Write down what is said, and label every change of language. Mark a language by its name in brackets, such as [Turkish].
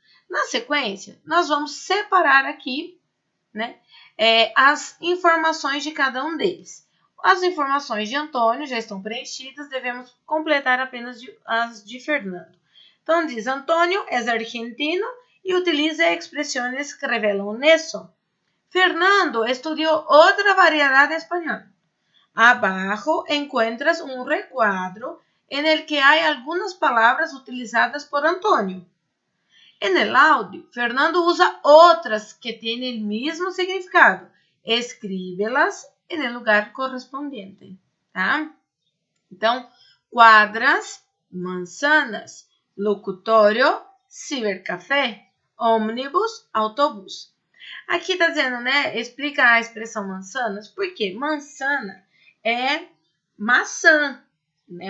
[Portuguese] Na sequência, nós vamos separar aqui as informações de cada um deles. As informações de Antônio já estão preenchidas, devemos completar apenas as de Fernando. Então, diz, Antônio é argentino e utiliza expressões que revelam isso. [Spanish] Fernando estudió otra variedad de español. Abajo encuentras un recuadro en el que hay algunas palabras utilizadas por Antonio. En el audio, Fernando usa otras que tienen el mismo significado. Escríbelas en el lugar correspondiente. [Portuguese] Tá? Então, quadras, manzanas, locutório, cibercafé, ônibus, autobús. Aqui está dizendo, né? Explica a expressão manzanas. Por quê? Manzana é maçã, né?